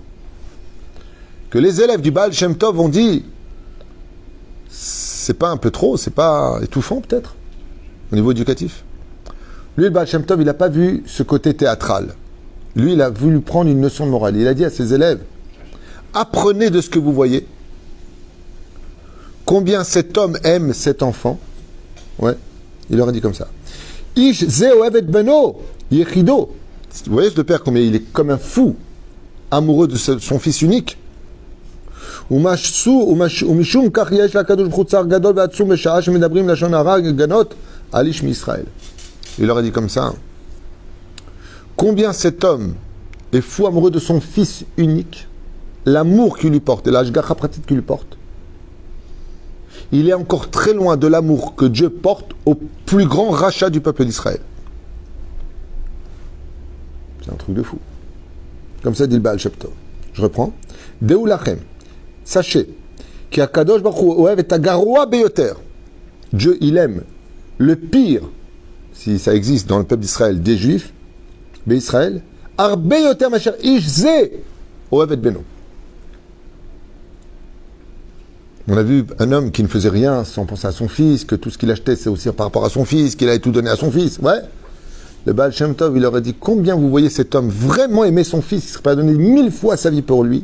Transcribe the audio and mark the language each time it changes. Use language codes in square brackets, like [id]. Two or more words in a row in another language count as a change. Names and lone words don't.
[fr] Que les élèves du Baal Shem Tov ont dit, c'est pas un peu trop, c'est pas étouffant peut-être, au niveau éducatif. Lui, le Baal Shem Tov, il n'a pas vu ce côté théâtral. Lui, il a voulu prendre une leçon de morale. Il a dit à ses élèves, apprenez de ce que vous voyez, combien cet homme aime cet enfant. Ouais, il leur a dit comme ça. [he] איש זה אוהב את בנו יחידו. [fr] Vous voyez le père, combien il est comme un fou, amoureux de son fils unique. [he] ומשום כך יש לקדוש ברוך הוא צער גדול ועצום בשעה שמדברים לשון הרע גנות על איש מישראל. [fr] Il leur a dit comme ça. Combien cet homme est fou amoureux de son fils unique, l'amour qu'il lui porte et l'ashgacha pratique qu'il lui porte. Il est encore très loin de l'amour que Dieu porte au plus grand rachat du peuple d'Israël. C'est un truc de fou. Comme ça dit le Baal Shem Tov. Je reprends. [he] דעו לכם. [fr] Sachez qu' [he] הקדוש ברוך הוא אוהב את הגרוע ביותר. [fr] Dieu, il aime le pire, si ça existe dans le peuple d'Israël, des Juifs, d'Israël, [he] הרבה יותר מאשר איש זה אוהב את בנו. [fr] On a vu un homme qui ne faisait rien sans penser à son fils, que tout ce qu'il achetait, c'est aussi par rapport à son fils, qu'il avait tout donné à son fils. Ouais. Le Baal Shem Tov, il leur a dit, combien vous voyez cet homme vraiment aimer son fils, il serait pas donné 1000 fois sa vie pour lui.